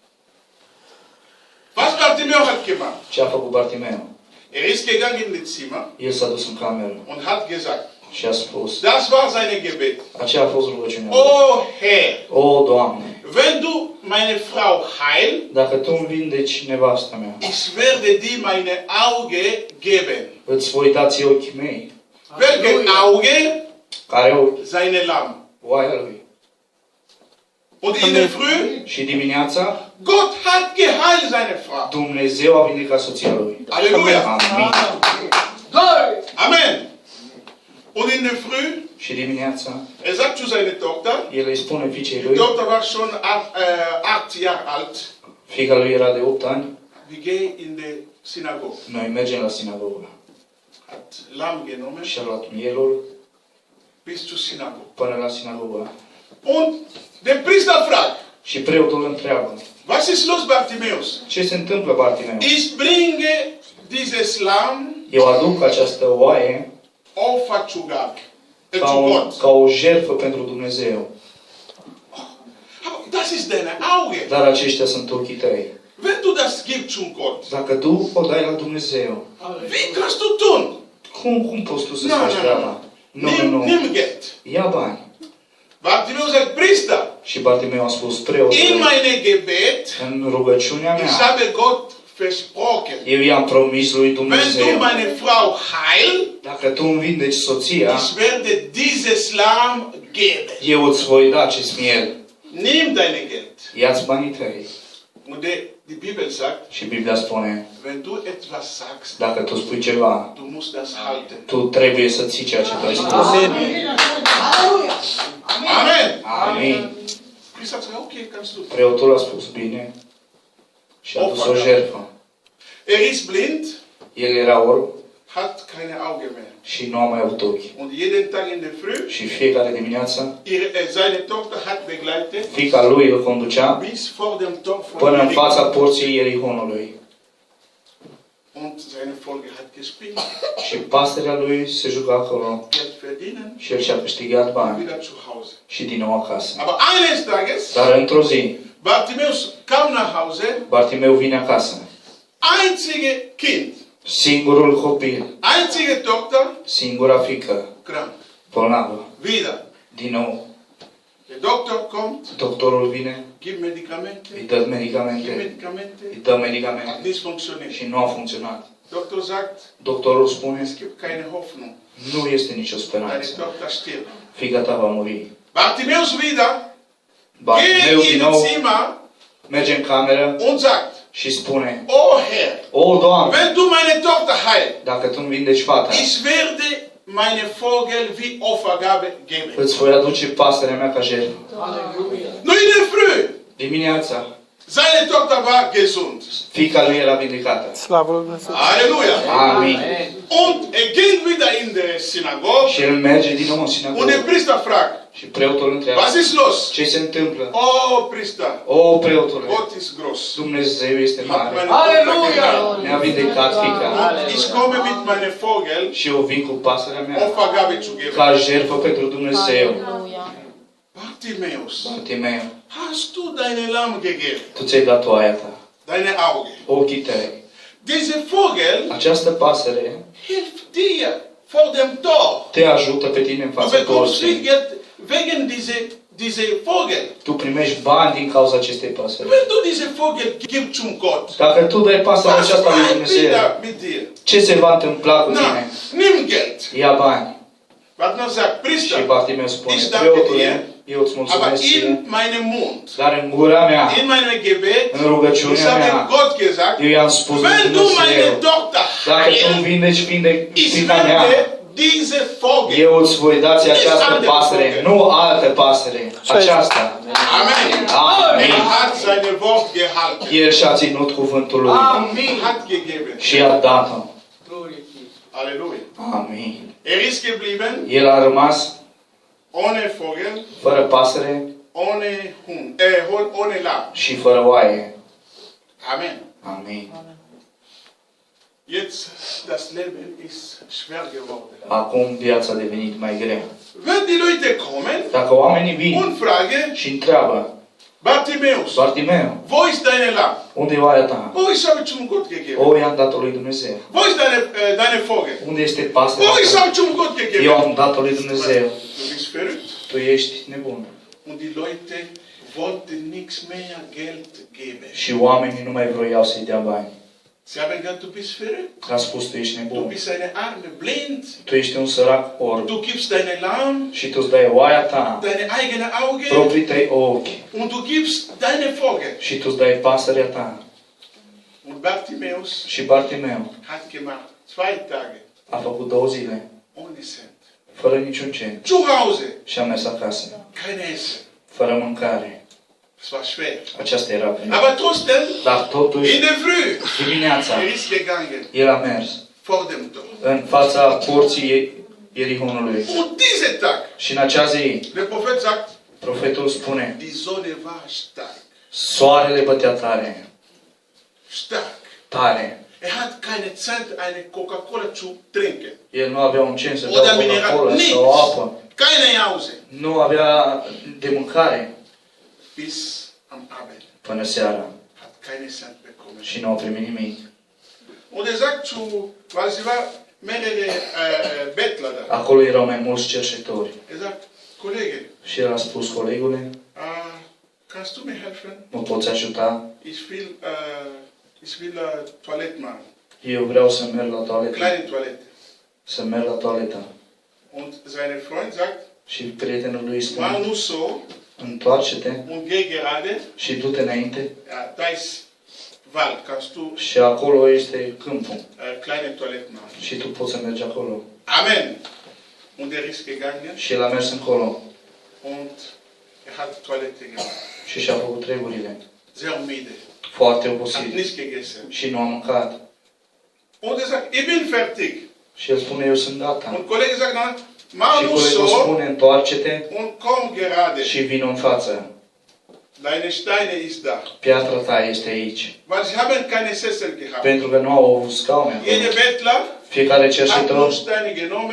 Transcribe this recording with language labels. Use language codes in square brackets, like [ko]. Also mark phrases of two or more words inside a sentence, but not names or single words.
[de] Was Bartimäus hat gemacht? [ro] Ce a făcut Bartimeu? [de] Er ist gegangen in das Zimmer [ro] El s-a dus în cameră [de] und hat gesagt, [ro] și a spus, [de] das war seine Gebet. [ro] aceea a fost rugăciunea lui. [de] Oh Herr, [ro] O, Doamne, [de] wenn du meine Frau heil, [ro] dacă Tu îmi vindeci nevasta mea, [de] ich werde dir meine Auge geben. [ro] îți voi da ție ochii mei, [de] Welche Auge? [ro] care ochi? [de] Seine Lamm. [ro] Oaia lui. [de] Und in der Früh, [ro] Și dimineața, [de] Gott hat geheilt seine Frau. [ro] Dumnezeu a vindecat soția lui. [de] Halleluja. [ro] Amin. [de] Amen. Und in der Früh, [ro] Și dimineața, [de] er sagt zu seiner Tochter, [ro] el îi spune fiicei [de] die [ro] lui, [de] Tochter war schon 8 Jahre alt, [ro] fiica lui era de 8 ani, [de] wir gehen in die Synagoge. [ro] noi mergem la sinagogă. [de] Hat Lamm genommen [ro] Și a luat mielul [de] bis zur Synagoge. [ro] până la sinagogă. [de] Und der Priester fragt, [ro] Și preotul îl întreabă, [de] was ist los, Bartimäus? [ro] ce se întâmplă, Bartimeu? [de] Ich bringe dieses Lamm [ro] Eu aduc această oaie [de] Opfer zu Gott. [ro] ca o jertfă pentru Dumnezeu. [de] Aber das ist deine Auge. [ro] Dar aceștia sunt ochii tăi. [de] Wenn du das gibst zum Gott, [ro] Dacă tu o dai la Dumnezeu, [de] wie kannst du tun? [ro] cum poți tu să-ți Nu, faci nu, treaba? Nu, nu, nu. [de] Nimm Geld. [ro] Ia bani. [de] Bartimäus sagt, Priester, [ro] Și Bartimeu a spus, [de] in [ro] preotule, [de] meine Gebet, [ro] în rugăciunea [de] ich [ro] mea, [de] habe Gott versprochen, [ro] eu i-am promis lui [de] wenn du [ro] Dumnezeu, [de] meine Frau heil, [ro] dacă tu îmi vindeci soția, [de] ich werde dieses Lamm geben. [ro] eu îți voi da acest miel. [de] nimm deine Geld. [ro] ia-ți banii tăi. [de] Und die Bibel sagt, [ro] Și Biblia spune, [de] wenn du etwas sagst, [ro] dacă tu spui ceva, [de] du musst das halten. [ro] tu trebuie să ții ceea ce tu ai spus. [de] Amen. [ro] Amin. [de] Priester hat gesagt, okay, kannst du. [ro] Preotul a spus bine și a dus o jertfă. [de] Er ist blind, [ro] El era orb [de] hat keine Augen mehr. [ro] și nu a mai avut ochi. [de] Und jeden Tag in der Früh, [ro] Și fiecare dimineață, [de] seine Tochter hat begleitet, [ro] fiica lui îl conducea [de] bis vor dem Tor von [ro] până în [de] Jericho. [ro] fața porții Ierihonului. [de] Und seine Folge hat gespielt. [ro] Și pasterea lui se juca acolo [de] Geld verdienen, [ro] și el și-a câștigat bani [de] wieder zu Hause. [ro] și din nou acasă. [de] Aber eines Tages, [ro] Dar într-o zi, [de] Bartimäus kam nach Hause, [ro] Bartimeu vine acasă. [de] einzige Kind, [ro] Singurul copil, [de] einzige Tochter, [ro] singura fică, [de] krank. [ro] bolnavă. [de] Wieder. [ro] Din nou, [de] Der Doktor kommt, [ro] doctorul vine, [de] gibt Medikamente, [ro] îi dă [de] gibt [ro] medicamente, [de] Medikamente, [ro] îi dă [de] hat [ro] medicamente [de] nicht funktioniert. [ro] și nu a funcționat. [de] Doktor sagt, [ro] Doctorul spune, [de] es gibt keine Hoffnung. [ro] nu este nicio [de] Deine [ro] speranță. [de] Tochter stirbt. [ro] Fica ta va muri. [de] Bartimäus wieder, [ro] Bartimeu [de] geht [ro] din [de] in [ro] nou [de] Zimmer [ro] merge în cameră [de] und sagt, [ro] și spune, [de] oh Herr, [ro] o, Doamne, [de] wenn du meine Tochter heilst, [ro] dacă Tu îmi vindeci fata, [de] ich werde meine Vogel wie Opfergabe geben. [ro] îți voi aduce pasărea mea ca jertfă. [de] Nur in der Früh, [ro] Dimineața, [de] seine Tochter war gesund. [ro] fiica lui era vindecată. Slavă lui Dumnezeu. Halleluja. Amin. [de] Und er ging wieder in der Synagoge [ro] Și el merge din nou în [de] und der [ro] sinagogă. [de] Priester fragt, [ro] Și preotul îl întreabă, [de] was ist los? [ro] ce se întâmplă? [de] Oh Priester, [ro] O, preotule, [de] Gott ist groß. [ro] Dumnezeu este [de] Hat [ro] mare. [de] meine Tochter geheilt. [ro] Ne-a vindecat fiica. [de] Und ich komme mit meinen Vogel [ro] Și eu vin cu pasărea mea [de] Opfergabe zu geben. [ro] ca jertfă pentru Dumnezeu. [de] Bartimäus, [ro] Bartimeu, [de] hast du deine Lamm gegeben? [ro] tu ți-ai dat oaia ta, [de] Deine Augen. [ro] ochii tăi. [de] Diese Vogel [ro] Această pasăre [de] hilft dir vor dem Tor. [ro] te ajută pe tine în [de] Du [ro] fața [de] bekommst viel [ro] porții. [de] Geld wegen diese Vogel. [ro] Tu primești bani din cauza acestei pasări. [de] Wenn du diese Vogel gibst zum Gott, [ro] Dacă tu dai pasărea [de] was [ro] aceasta lui [de] macht [ro] Dumnezeu, [de] wieder mit dir? [ro] ce se va întâmpla cu [de] Na, [ro] tine? [de] nimm Geld. [ro] Ia bani. [de] Was man sagt, [ro] Și [de] Priester, [ro] Bartimeu spune, [de] Ich danke [ro] preotule, [de] dir, [ro] eu îți [de] aber [ro] mulțumesc ție, [de] in meinem Mund, [ro] dar în gura mea, [de] in meinem Gebet, [ro] în rugăciunea [de] ich habe [ro] mea, [de] Gott gesagt, [ro] eu i-am spus lui [de] wenn du meine [ro] Dumnezeu, [de] Tochter [ro] dacă tu îmi [de] heilst, [ro] vindeci [de] ich [ro] fiica mea, [de] werde diese Vogel. [ro] eu îți voi dați această pasăre, nu altă pasăre, aceasta. [de] Amen. [ro] Amin. [de] Er hat seine Wort gehalten. [ro] El și-a ținut cuvântul lui [de] Hat gegeben. [ro] și i-a dat-o. [de] Halleluja. [ro] Amin. [de] Er ist geblieben [ro] El a rămas [de] ohne Vogel, [ro] fără pasăre [de] ohne Hund, ohne Lamm. [ro] și fără oaie. [de] Amen. [ro] Amin. [de] Jetzt, das Leben ist schwer geworden. [ro] Acum viața a devenit mai grea. [de] Wenn die Leute kommen [ro] Dacă oamenii vin [de] und fragen, [ro] și întreabă, [de] Bartimäus, [ro] Bartimeu, [de] wo ist deine Lamm? [ro] unde e oaia ta? [de] Wo ich habe zum Gott gegeben? [ro] O, i-am dat-o lui Dumnezeu. [de] Wo ist deine Vogel? [ro] Unde este [de] Wo [ro] pasărea [de] ich [ro] ta? [de] habe zum Gott [ro] Eu [de] gegeben? [ro] am dat-o lui Dumnezeu. [de] Du bist verrückt. [ro] Tu ești nebun. [de] Und die Leute wollten nichts mehr Geld geben. [ro] Și oamenii nu mai vroiau să-i dea bani. [de] Sie haben gesagt, du bist verrückt. [ro] A spus, tu ești [de] Du [ro] nebun. [de] bist eine Arme, blind. [ro] Tu ești un sărac orb. [de] Du gibst deine Lamm, [ro] Și tu îți dai oaia ta, [de] deine eigene Augen [ro] proprii tăi ochi. [de] und du gibst deine Vogel. [ro] Și tu îți dai pasărea ta. [de] Und Bartimäus [ro] Și Bartimeu [de] hat gemacht 2 Tage [ro] a făcut 2 zile, [de] ohne Cent. [ro] fără niciun cent. [de] Zu Hause, [ro] Și a mers acasă, [de] keine Essen. [ro] fără mâncare. [de] Es war schwer. [ro] Aceasta era vremea. [de] Aber trotzdem, [ro] Dar totuși, [de] in der Früh, [ro] dimineața, [de] er ist gegangen [ro] el a mers [de] vor dem Tor. [ro] în fața porții Ierihonului. [de] Und diese Tag, [ro] Și în acea zi, [de] der Prophet sagt, [ro] profetul spune, [de] die Sonne war stark. [ro] soarele bătea tare, [de] Stark. [ro] tare. [de] Er hat keine Zeit, eine Coca-Cola zu trinken. [ro] El nu avea un cent să [de] Oder [ro] bea [de] mineral. [ro] Coca-Cola [de] Nichts. [ro] sau apă. [de] Keine Jause. [ro] Nu avea de mâncare [de] Bis am Abend. [ro] până seara. [de] Hat keine Cent bekommen. [ro] Și nu a primit nimic. [de] Und er sagt zu, weil sie war mehrere Bettler da. [ro] Acolo erau mai mulți cerșetori. [de] Er sagt, Kollege, [ro] Și el a spus, colegule, [de] kannst du mir helfen? [ro] mă poți ajuta? [de] Ich will Toilette machen. [ro] Eu vreau să merg la toaletă. [de] Kleine Toilette. [ro] Să merg la toaletă. [de] Und sein Freund sagt, [ro] Și prietenul lui [de] mach [ro] spune, [de] nur so, [ro] întoarce-te [de] und geh gerade, [ro] și du-te înainte. [de] ja, da ist Wald, kannst du [ro] Și acolo este câmpul. [de] kleine Toiletten machen. [ro] Și tu poți să mergi acolo. [de] Amen. Und er ist gegangen [ro] Și el a mers încolo. [de] und er hat Toilette gemacht. [ro] Și și-a făcut treburile. [de] Sehr müde. [ro] Foarte [de] Hat [ro] obosit. [de] nicht gegessen. [ro] Și nu a mâncat. [de] Und er sagt, ich bin fertig. [ro] Și el spune, eu sunt gata. [de] Und Kollege sagt, na, [ro] Și [de] mach nur [ro] colegul [de] so [ro] spune, întoarce-te [de] und komm gerade. [ro] și vino în față. [de] Deine Steine ist da. [ro] Piatra ta este aici. [de] Weil sie haben keine Sessel gehabt. [ro] Pentru că nu au avut scaune acolo. [de] Jeder Bettler [ro] Fiecare [de] hat nur [ro] cerșitor [de] Steine genommen